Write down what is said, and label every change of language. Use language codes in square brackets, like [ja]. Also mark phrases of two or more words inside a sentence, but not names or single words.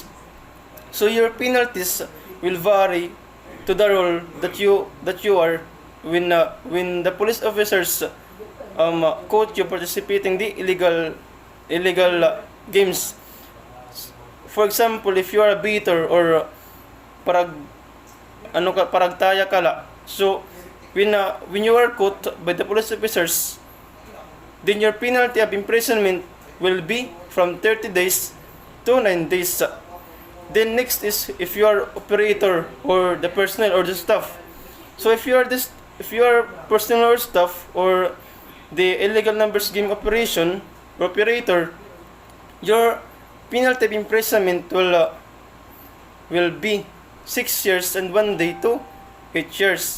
[en] So your penalties will vary to the role that you are when the police officers caught you participating the illegal games. For example, if you are a beater or [tl] parag paragtaya kala. [en] So when you are caught by the police officers, then your penalty of imprisonment will be from 30 days to 9 days. Then next is if you are operator or the personnel or the staff. So if you are personnel or staff or the illegal numbers game operator, your penalty of imprisonment will be 6 years and 1 day to 8 years.